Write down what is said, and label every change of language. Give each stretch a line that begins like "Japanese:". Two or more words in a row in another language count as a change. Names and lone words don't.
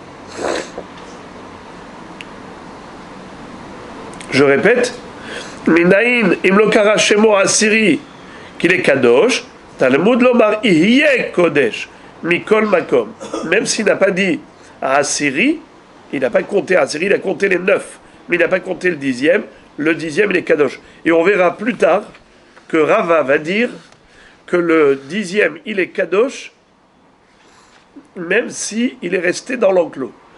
French: Je répète,
Hebrew: מניין אם לא קרא שמו עשירי,
French: qu'il est
Hebrew: Kadosh, תלמוד לומר יהיה קודש, מכל מקום.
French: Même s'il n'a pas dit à Assyrie, il n'a pas compté à Assyrie, il a compté les 9, mais il n'a pas compté le dixième. Le dixième, il est Kadosh. Et on verra plus tard que Rava va dire que le dixième, il est Kadosh, même si il est resté dans l'enclos.